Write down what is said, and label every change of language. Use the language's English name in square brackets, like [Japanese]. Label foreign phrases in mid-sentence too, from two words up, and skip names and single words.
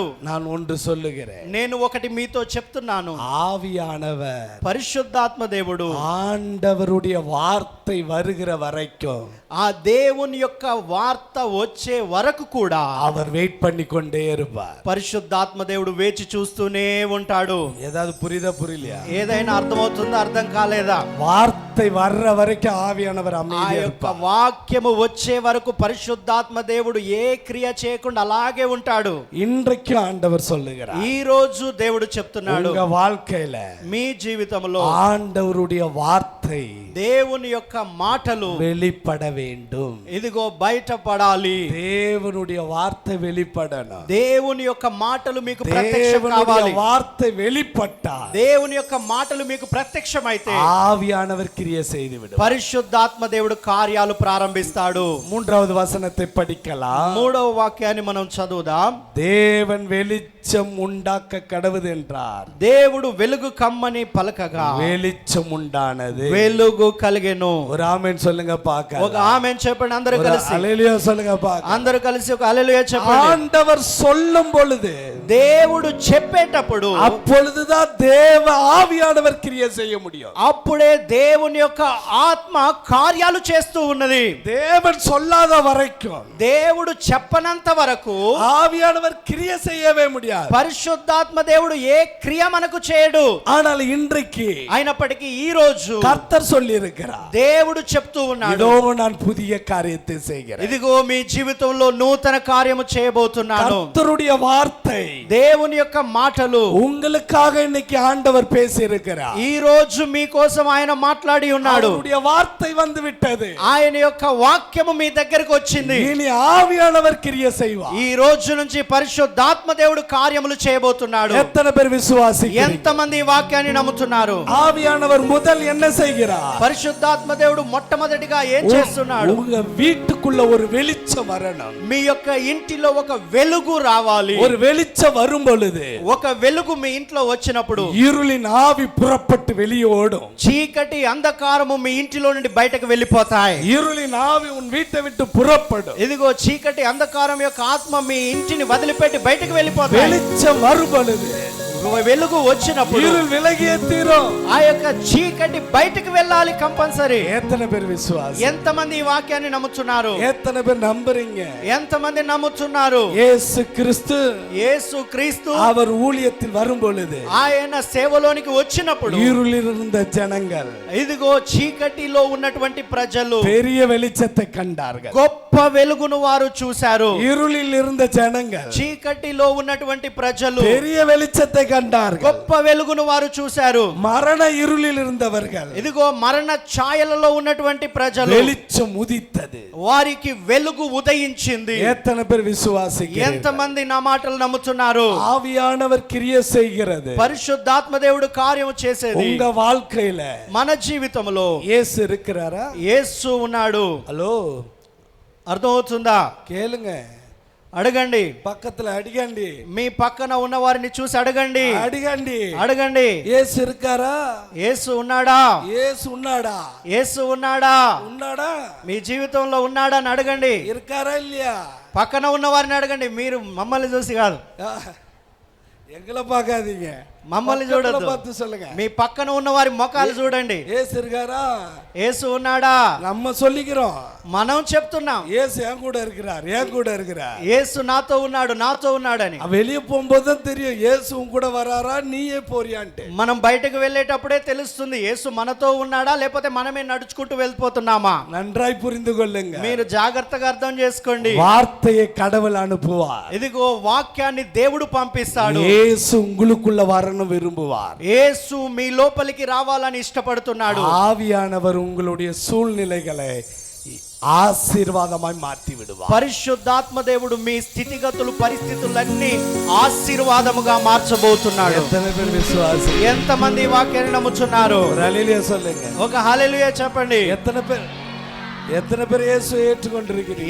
[Tamil] நான் ஒன்று சொல்லுகிறேன். [Telugu] నేను ఒకటి మీతో చెప్తున్నాను. [Tamil] ஆவியானவர், [Telugu] పరిశుద్ధాత్మ దేవుడు [Tamil] ஆண்டவருடைய வார்த்தை வருகிற வரைக்கும், [Telugu] ఆ దేవుని యొక్క వార్త వచ్చే వరకు కూడా [Tamil] அவர் வெயிட் பண்ணி கொண்டே இருப்பார். [Telugu] పరిశుద్ధాత్మ దేవుడు వేచి చూస్తూనే ఉంటాడు. [Tamil] ஏதாவது புரியுதா புரியலையா? [Telugu] ఏదైనా అర్థమవుతుందా, అర్థం కాలేదా? [Tamil] வார்த்தை வர்ற வரைக்கும் ஆவியானவர் [Telugu] ఆ [Tamil] அமைதியா [Telugu] యొక్క [Tamil] இருப்பார். [Telugu] వాక్యము వచ్చే వరకు పరిశుద్ధాత్మ దేవుడు ఏ క్రియ చేయకుండా అలాగే ఉంటాడు. [Tamil] இன்றைக்கு ஆண்டவர் சொல்லுகிறார், [Telugu] ఈ రోజు దేవుడు చెప్తున్నాడు, [Tamil] உங்க வாழ்க்கையில [Telugu] మీ జీవితంలో [Tamil] ஆண்டவருடைய வார்த்தை [Telugu] దేవుని యొక్క మాటలు [Tamil] வெளிப்பட வேண்டும். [Telugu] ఇదిగో బయటపడాలి. [Tamil] தேவனுடைய வார்த்தை வெளிப்படணும். [Telugu] దేవుని యొక్క మాటలు మీకు ప్రత్యక్షం [Tamil] தேவனுடைய [Telugu] కావాలి. [Tamil] வார்த்தை வெளிப்பட்டா [Telugu] దేవుని యొక్క మాటలు మీకు ప్రత్యక్షమైతే [Tamil] ஆவியானவர் கிரியை செய்து விடும். [Telugu] పరిశుద్ధాత్మ దేవుడు కార్యాలు ప్రారంభిస్తాడు. [Tamil] மூன்றாவது வசனத்தை படிக்கலாம். [Telugu] మూడవ వాక్యాన్ని మనం చదువుదాం. [Tamil] தேவன் வெளிச்சம் உண்டாக்க கடவுது என்றார். [Telugu] దేవుడు వెలుగు కమ్మని పలకగా [Tamil] வெளிச்சம் உண்டானது. [Telugu] వెలుగు కలిగెను. [Tamil] ஒரு ஆமென் சொல்லுங்க பாக்க. [Telugu] ఒక ఆమేన్ చెప్పండి అందరూ [Tamil] ஒரு [Telugu] కలిసి. [Tamil] ஹல்லேலூயா சொல்லுங்க பாக்க. [Telugu] అందరూ కలిసి ఒక హల్లెలూయా చెప్పండి. [Tamil] ஆண்டவர் சொல்லும் பொழுது, [Telugu] దేవుడు చెప్పేటప్పుడు [Tamil] அப்பொழுதுதான் தேவ ஆவியானவர் கிரியை செய்ய முடியும். [Telugu] అప్పుడే దేవుని యొక్క ఆత్మ కార్యాలు చేస్తూ ఉన్నది. [Tamil] தேவன் சொல்லாத வரைக்கும், [Telugu] దేవుడు చెప్పనంత వరకు [Tamil] ஆவியானவர் கிரியை செய்யவே முடியாது. [Telugu] పరిశుద్ధాత్మ దేవుడు ఏ క్రియ మనకు చేయడు. [Tamil] ஆனால் இன்றைக்கு [Telugu] అయినప్పటికీ ఈ రోజు [Tamil] கர்த்தர் சொல்லி இருக்கிறார், [Telugu] దేవుడు చెప్తూ ఉన్నాడు, [Tamil] இதோ நான் புதிய காரியத்தை செய்கிறேன். [Telugu] ఇదిగో మీ జీవితంలో నూతన కార్యము చేయబోతున్నాను. [Tamil] கர்த்தருடைய வார்த்தை, [Telugu] దేవుని యొక్క మాటలు [Tamil] உங்களுக்காக இன்னைக்கு ஆண்டவர் பேசி இருக்கிறார். [Telugu] ఈ రోజు మీకోసం ఆయన మాట్లాడి ఉన్నాడు. [Tamil] அவருடைய வார்த்தை வந்து விட்டது. [Telugu] ఆయన యొక్క వాక్యము మీ దగ్గరకు వచ్చింది. [Tamil] இனி ஆவியானவர் கிரியை செய்வார். [Telugu] ఈ రోజు నుంచి పరిశుద్ధాత్మ దేవుడు కార్యములు చేయబోతున్నాడు. [Tamil] எத்தனை பேர் விசுவாசிக்கிறீங்க? [Telugu] ఎంతమంది ఈ వాక్యాన్ని నమ్ముతున్నారు? [Tamil] ஆவியானவர் முதல் என்ன செய்கிறார்? [Telugu] పరిశుద్ధాత్మ దేవుడు మొట్టమొదటిగా ఏం చేస్తున్నాడు? [Tamil] உங்க வீட்டுக்குள்ள ஒரு வெளிச்சம் வரணும். [Telugu] మీ యొక్క ఇంటిలో ఒక వెలుగు రావాలి. [Tamil] ஒரு வெளிச்சம் வரும் பொழுது, [Telugu] ఒక వెలుగు మీ ఇంట్లో వచ్చినప్పుడు [Tamil] இருளின் ஆவி புறப்பட்டு வெளியே ஓடும். [Telugu] చీకటి అంధకారము మీ ఇంటిలో నుండి బయటకు వెళ్ళిపోతాయి. [Tamil] இருளின் ஆவி உன் வீட்டை விட்டு புறப்படும். [Telugu] ఇదిగో చీకటి అంధకారం యొక్క ఆత్మ మీ ఇంటిని వదిలిపెట్టి బయటకు వెళ్ళిపోతాయి. [Tamil] வெளிச்சம் வரும் பொழுது, [Telugu] వెలుగు వచ్చినప్పుడు [Tamil] இருள் விலகியே தீரும். [Telugu] ఆ యొక్క చీకటి బయటకు వెళ్ళాలి కంపల్సరీ. [Tamil] எத்தனை பேர் விசுவாசி? [Telugu] ఎంతమంది ఈ వాక్యాన్ని నమ్ముతున్నారు? [Tamil] எத்தனை பேர் நம்புறீங்க? [Telugu] ఎంతమంది నమ్ముతున్నారు? [Tamil] இயேசு கிறிஸ்து, [Telugu] యేసు క్రీస్తు [Tamil] அவர் ஊழியத்தில் வரும் பொழுது, [Telugu] ఆయన సేవలోనికి వచ్చినప్పుడు [Tamil] இருளில் இருந்த ஜனங்கள் [Telugu] ఇదిగో చీకటిలో ఉన్నటువంటి ప్రజలు [Tamil] பெரிய வெளிச்சத்தை கண்டார்கள். [Telugu] గొప్ప వెలుగును వారు చూశారు. [Tamil] இருளில் இருந்த ஜனங்கள் [Telugu] చీకటిలో ఉన్నటువంటి ప్రజలు [Tamil] பெரிய வெளிச்சத்தை கண்டார்கள். [Telugu] గొప్ప వెలుగును వారు చూశారు. [Tamil] மரண இருளில் இருந்தவர்கள், [Telugu] ఇదిగో మరణ ఛాయలలో ఉన్నటువంటి ప్రజలు [Tamil] வெளிச்சம் உதித்தது. [Telugu] వారికి వెలుగు ఉదయించింది. [Tamil] எத்தனை பேர் விசுவாசிக்கிறீர்கள்? [Telugu] ఎంతమంది నా మాటలు నమ్ముతున్నారు? [Tamil] ஆவியானவர் கிரியை செய்கிறது. [Telugu] పరిశుద్ధాత్మ దేవుడు కార్యము చేసేది [Tamil] உங்க வாழ்க்கையில [Telugu] మన జీవితంలో [Tamil] இயேசு இருக்கிறாரா? [Telugu] యేసు ఉన్నాడు. [Tamil] ஹலோ, [Telugu] అర్థమవుతుందా? [Tamil] கேளுங்க. [Telugu] అడగండి. [Tamil] பக்கத்துல அடிகண்டி, [Telugu] మీ పక్కన ఉన్న వారిని చూసి అడగండి. [Tamil] அடிகண்டி. [Telugu] అడగండి, [Tamil] இயேசு இருக்காரா? [Telugu] యేసు ఉన్నాడా? இயேசு ఉన్నాడా? యేసు ఉన్నాడా? ఉన్నాడా? మీ జీవితంలో ఉన్నాడా అని అడగండి. [Tamil] இருக்காரா இல்லையா? [Telugu] పక్కన ఉన్న వారిని అడగండి. మీరు మమ్మల్ని చూసి కాదు, [Tamil] எங்களை பார்க்காதீங்க, [Telugu] మమ్మల్ని చూడొద్దు. [Tamil] பார்த்து சொல்லுங்க. [Telugu] మీ పక్కన ఉన్న వారి ముఖాలు చూడండి. [Tamil] இயேசு இருக்காரா? [Telugu] యేసు ఉన్నాడా? [Tamil] நம்ம சொல்லிக்கிறோம், [Telugu] మనం చెప్తున్నాం [Tamil] இயேசு என் கூட இருக்கிறார், என் கூட இருக்கிறார். [Telugu] యేసు నాతో ఉన్నాడు, నాతో ఉన్నాడని. [Tamil] வெளியே போகும்போது தான் தெரியும் యేసు உன் கூட வராரா, நீயே போறியான்ட்டு. [Telugu] మనం బయటకు వెళ్ళేటప్పుడే తెలుస్తుంది యేసు మనతో ఉన్నాడా లేకపోతే మనమే నడుచుకుంటూ వెళ్ళిపోతున్నామా. [Tamil] நன்றாய் புரிந்து கொள்ளுங்க. [Telugu] మీరు జాగ్రత్తగా అర్థం చేసుకోండి. [Tamil] வார்த்தையை கடவுள் அனுப்புவார். [Telugu] ఇదిగో వాక్యాన్ని దేవుడు పంపిస్తాడు. [Tamil] இயேசு உங்களுக்குள்ள வரணும் விரும்புவார். [Telugu] యేసు మీ లోపలికి రావాలని ఇష్టపడుతున్నాడు. [Tamil] ஆவியானவர் உங்களுடைய சூழ்நிலைகளை [Telugu] ఆశీర్వాదమై మార్చి విడువార్. పరిశుద్ధాత్మ దేవుడు మీ స్థితిగతులు పరిస్థితులన్నీ ఆశీర్వాదముగా మార్చబోతున్నాడు. [Tamil] எத்தனை பேர் விசுவாசி? [Telugu] ఎంతమంది ఈ వాక్యాన్ని నమ్ముతున్నారు? [Tamil] ஒரு ஹல்லேலூயா சொல்லுங்க. [Telugu] ఒక హల్లెలూయా చెప్పండి. [Tamil] எத்தனை பேர் இயேசு ஏற்றுக்கொண்டிருக்கிறீங்க?